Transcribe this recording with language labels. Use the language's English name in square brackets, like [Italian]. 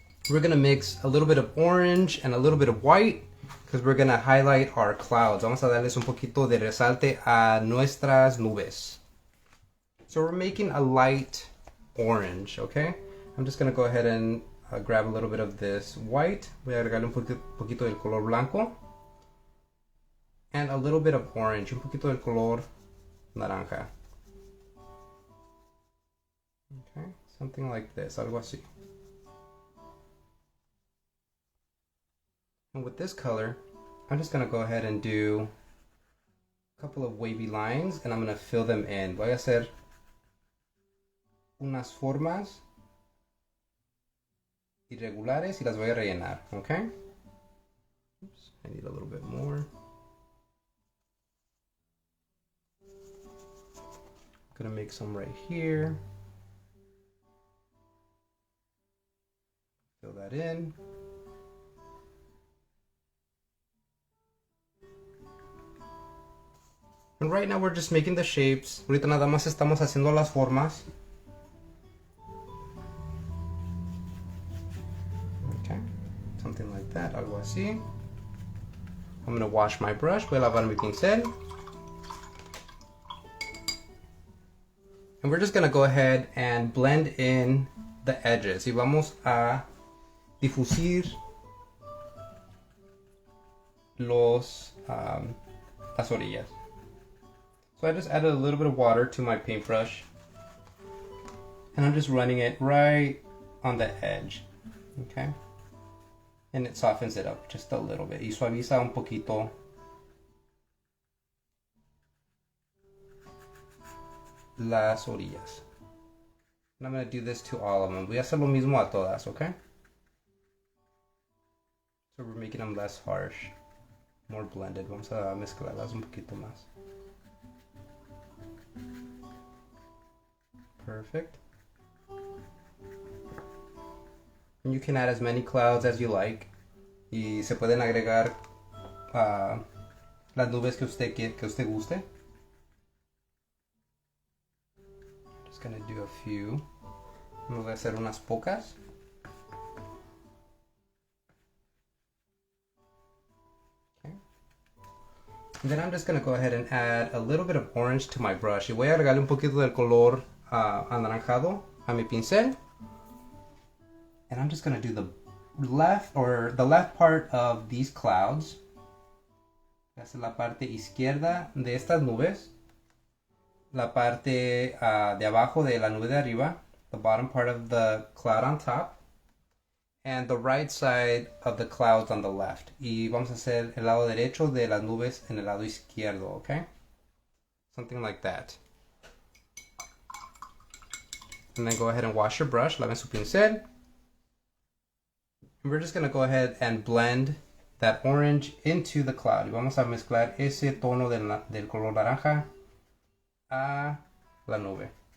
[English] We're gonna mix a little bit of orange and a little bit of white because we're gonna highlight our clouds. [Spanish] Vamos a darles un poquito de resalte a nuestras nubes. [English] So we're making a light orange, okay? I'm just gonna go ahead and grab a little bit of this white. [Spanish] Voy a agregarle un poquito del color blanco. [English] And a little bit of orange, [Spanish] un poquito del color naranja. [English] Okay, something like this, [Spanish] algo así. [English] And with this color, I'm just gonna go ahead and do a couple of wavy lines and I'm gonna fill them in. [Spanish] Voy a hacer unas formas irregulares y las voy a rellenar, okay? [English] Oops, I need a little bit more. I'm gonna make some right here. Fill that in. And right now we're just making the shapes. [Spanish] Ahorita nada más estamos haciendo las formas. [English] Okay, something like that, [Spanish] algo así. [English] I'm gonna wash my brush. [Spanish] Voy a lavar mi pincel. [English] And we're just gonna go ahead and blend in the edges. [Spanish] Y vamos a difusir las orillas. [English] So I just added a little bit of water to my paintbrush and I'm just running it right on the edge, okay? And it softens it up just a little bit [Spanish] y suaviza un poquito las orillas. [English] And I'm going to do this to all of them. [Spanish] Voy a hacer lo mismo a todas, okay? [English] So we're making them less harsh, more blended. [Spanish] Vamos a mezclarlas un poquito más. [English] Perfect. And you can add as many clouds as you like. [Spanish] Y se pueden agregar las nubes que usted guste. [English] Just gonna do a few. [Spanish] Me voy a hacer unas pocas. [English] Okay. And then I'm just gonna go ahead and add a little bit of orange to my brush. [Spanish] Y voy a agregarle un poquito del color anaranjado a mi pincel. [English] And I'm just gonna do the left part of these clouds. [Spanish] Esa es la parte izquierda de estas nubes. La parte de abajo de la nube de arriba. [English] The bottom part of the cloud on top. And the right side of the clouds on the left. [Spanish] Y vamos a hacer el lado derecho de las nubes en el lado izquierdo, okay? [English] Something like that. And then go ahead and wash your brush. [Spanish] Laven su pincel. [English] And we're just going to go ahead and blend that orange into the cloud. [Spanish] Y vamos a mezclar ese tono del color naranja a la nube.